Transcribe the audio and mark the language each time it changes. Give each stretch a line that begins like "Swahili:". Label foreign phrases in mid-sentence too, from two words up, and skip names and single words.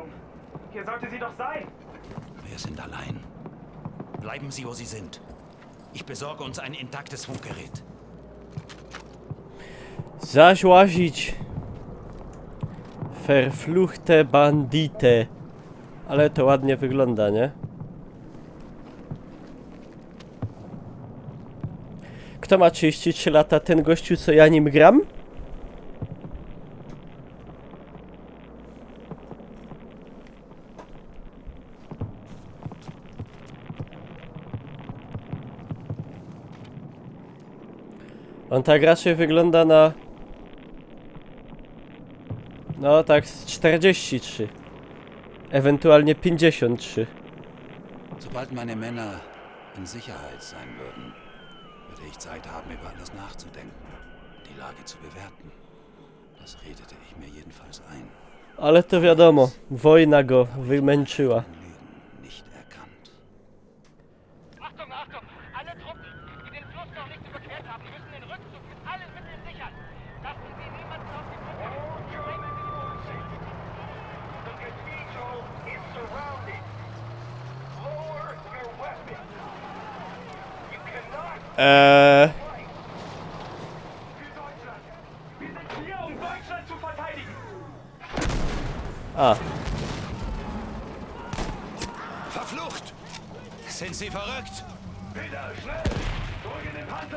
German: Hier sollte sie doch sein. Wir sind allein. Bleiben Sie, wo Sie sind. Ich besorge uns ein intaktes Funkgerät.
Polish: Zaś łazić.
German: Verfluchte bandite.
Polish: Ale to ładnie wygląda, nie? Kto ma 33 lata? Ten gościu, co ja nim gram? On tak raczej wygląda na... No tak z 43. Ewentualnie 53.
German: Sobald meine Männer in Sicherheit sein würden, würde ich Zeit haben, über alles nachzudenken, die Lage zu bewerten. Das redete ich mir jedenfalls ein.
Polish: Ale to wiadomo, wojna go wymęczyła.
German: Lügen nicht erkannt. Achtung, Achtung! Alle Truppen, die den Fluss noch nicht überquert haben, müssen den Rückzug mit allen Mitteln sichern. Lassen Sie niemanden auf die Brücke.
English: The cathedral is surrounded. Lower your weapons. You cannot
German: für Deutschland. Wir sind hier, um Deutschland zu verteidigen. A, Verflucht! Sind Sie verrückt? Peter, schnell! Zurück in den Panzer!